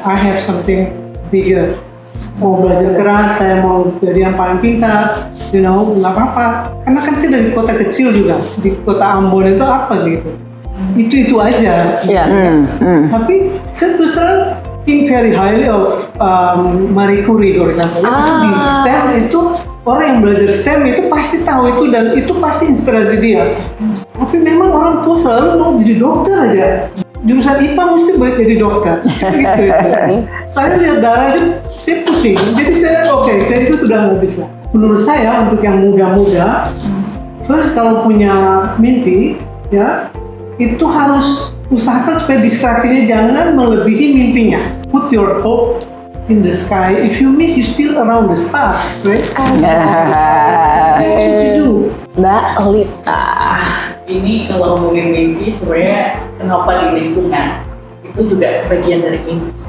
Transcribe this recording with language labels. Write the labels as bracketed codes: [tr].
[en] I have something bigger. [id] Mau belajar keras, saya mau jadi yang paling pintar, nggak apa-apa. Karena kan saya dari kota kecil juga, di kota Ambon itu apa gitu. Itu aja. Tapi saya terus terang [en] think very highly of Marie Curie, for example. [id] Di STEM itu, orang yang belajar STEM itu pasti tahu itu, dan itu pasti inspirasi dia. Tapi memang orang tua selalu mau jadi dokter aja. Jurusan IPA mesti jadi dokter. Gitu. Saya lihat darah aja, saya pusing. Jadi saya saya itu sudah nggak bisa. Menurut saya untuk yang muda-muda, first kalau punya mimpi, ya itu harus usahakan supaya distraksinya jangan melebihi mimpinya. [en] Put your hope in the sky. If you miss, you still around the stars, right? That's what you do. [id] Mbak Lita. Ini kalau ngomongin mimpi, sebenarnya kenapa di lingkungan itu juga bagian dari mimpi.